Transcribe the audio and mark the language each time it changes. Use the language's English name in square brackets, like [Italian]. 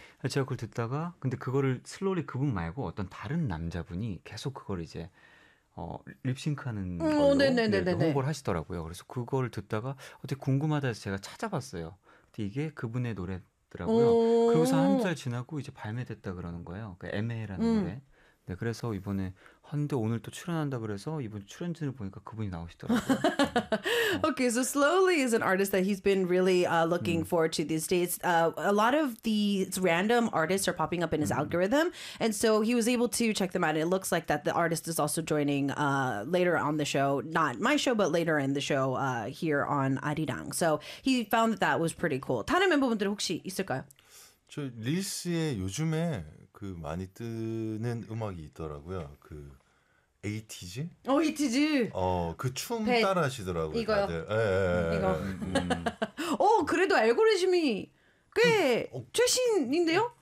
[Korean] 제가 그걸 듣다가 근데 그거를 슬로리 그분 말고 어떤 다른 남자분이 계속 그걸 이제 립싱크하는 홍보를 하시더라고요. 그래서 그걸 듣다가 되게 궁금하다 해서 제가 찾아봤어요. 근데 이게 그분의 노래더라고요. 그러고서 한 달 지나고 이제 발매됐다 그러는 거예요. 그 애매해라는 노래. 네, 그래서 이번에 한데 오늘 또 출연한다 그래서 이번 출연진을 보니까 그분이 나오시더라고요. [English] Okay, so Slowly is an artist that he's been really looking forward to these days. A lot of these random artists are popping up in his algorithm, and so he was able to check them out. It looks like that the artist is also joining later on the show, not my show, but later in the show here on Arirang. So he found that that was pretty cool. [Korean] 다른 멤버분들 혹시 있을까요? 저 릴스에 요즘에 그 많이 뜨는 음악이 있더라고요. 그 80s? [English] 80s. [Korean] 그 춤 따라 하시더라고요. 이거요? 다들. 예. 이거. 그래도 알고리즘이 꽤 최신인데요?